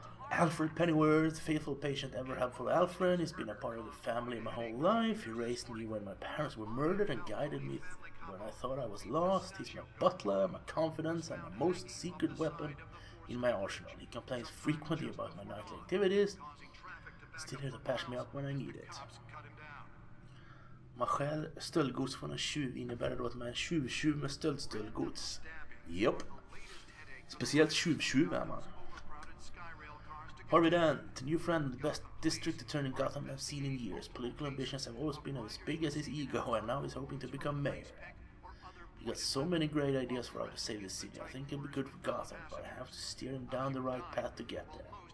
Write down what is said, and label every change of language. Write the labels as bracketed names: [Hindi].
[English] Alfred Pennyworth, faithful, patient, ever helpful Alfred. He's been a part of the family my whole life. He raised me when my parents were murdered and guided me when I thought I was lost. He's my butler, my confidence, and my most secret weapon in my arsenal. He complains frequently about my nightly activities. Still here to patch me up when I need it. [Swedish] Man stjäl stöldgods från en tjuv innebär då att man är en tjuv med stöldgods. Japp. Speciellt tjuv är man. [English] Harvey Dent, new friend, the best district attorney Gotham I've seen in years. Political ambitions have always been as big as his ego, and now he's hoping to become mayor. He got so many great ideas for how to save the city. I think it'll be good for Gotham, but I have to steer him down the right path to get there.